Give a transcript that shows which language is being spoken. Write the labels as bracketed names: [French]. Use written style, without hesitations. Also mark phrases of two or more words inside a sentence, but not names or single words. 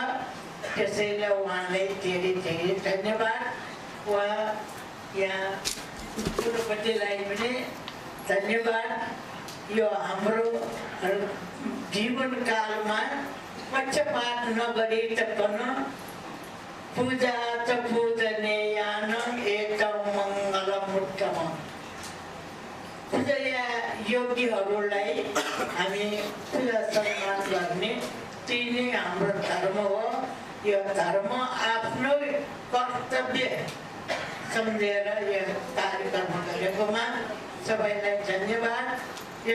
[Nepali] त्यसैले उहाँलाई धेरै धेरै धन्यवाद। उहाँ यहाँ गुरुपतिलाई पनि धन्यवाद। यो हाम्रो जीवनकालमा पक्षपात नगरी पनि [Sanskrit] पूजा च पूजनीयान एकम मङ्गलम उत्तमम्। [Nepali] पूजा योगीहरूलाई हामी पूजा सम्मान गर्ने, त्यही नै हाम्रो धर्म हो। यो धर्म आफ्नो कर्तव्य सम्झेर यो कार्यक्रम गरेकोमा सबैलाई धन्यवाद।